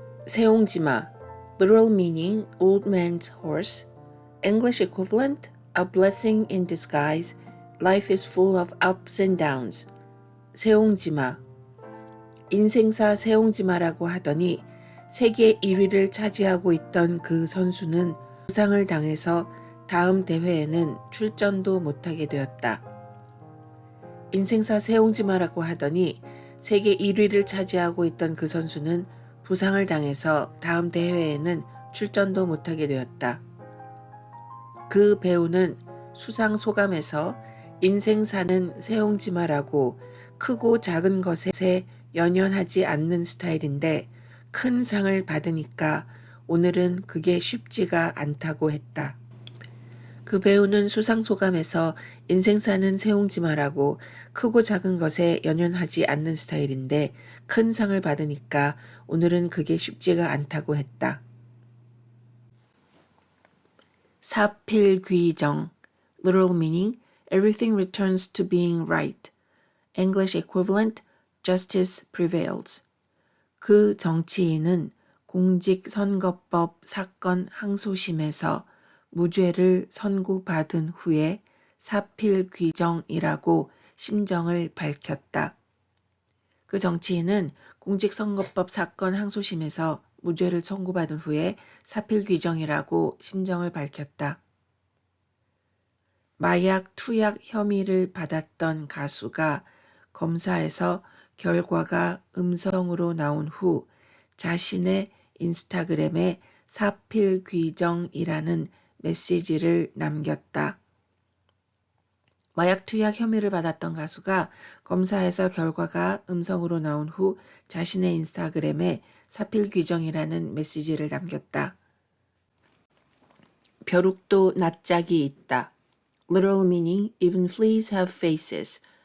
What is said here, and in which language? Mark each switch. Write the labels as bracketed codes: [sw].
[en] 세옹지마, literal meaning old man's horse, English equivalent a blessing in disguise, life is full of ups and downs. [ko] 세옹지마, 인생사 세옹지마라고 하더니 세계 1위를 차지하고 있던 그 선수는 부상을 당해서 다음 대회에는 출전도 못하게 되었다. 인생사 세옹지마라고 하더니 세계 1위를 차지하고 있던 그 선수는 부상을 당해서 다음 대회에는 출전도 못하게 되었다. 그 배우는 수상 소감에서 인생사는 세옹지마라고 크고 작은 것에 연연하지 않는 스타일인데 큰 상을 받으니까 오늘은 그게 쉽지가 않다고 했다. 그 배우는 수상 소감에서 인생사는 세옹지마라고 크고 작은 것에 연연하지 않는 스타일인데 큰 상을 받으니까 오늘은 그게 쉽지가 않다고 했다. [en] 사필귀정, literal meaning everything returns to being right. English equivalent justice prevails. [ko] 그 정치인은 공직선거법 사건 항소심에서 무죄를 선고받은 후에 사필귀정이라고 심정을 밝혔다. 그 정치인은 공직선거법 사건 항소심에서 무죄를 선고받은 후에 사필귀정이라고 심정을 밝혔다. 마약 투약 혐의를 받았던 가수가 검사에서 결과가 음성으로 나온 후 자신의 인스타그램에 사필귀정이라는 메시지를 남겼다. 마약 투약 혐의를 받았던 가수가 검사에서 결과가 음성으로 나온 후 자신의 인스타그램에 사필귀정이라는 메시지를 남겼다. 벼룩도 낯짝이 있다. [en] Literal meaning even fleas have faces.